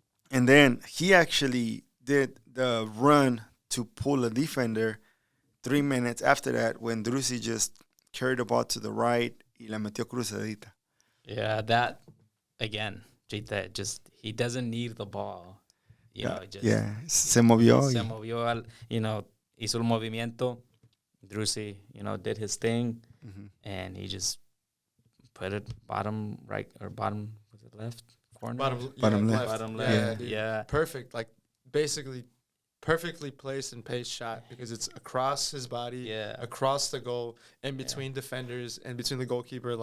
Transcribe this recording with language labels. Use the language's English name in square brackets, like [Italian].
[English] And then he actually did the run to pull a defender 3 minutes after that when Drusi just carried the ball to the right [Spanish] y la metió cruzadita. [English] Yeah, that, again, Jita, just, he doesn't need the ball. You know, just, [Spanish] se movió. Se movió, [English] you know, [Spanish] hizo el movimiento. [English] Drusi, you know, did his thing, and he just put it bottom right, or bottom, was it left? Corner? Bottom left. Bottom left. Yeah. Perfect. Like, basically perfectly placed and paced shot because it's across his body, across the goal, in between defenders, and between the goalkeeper.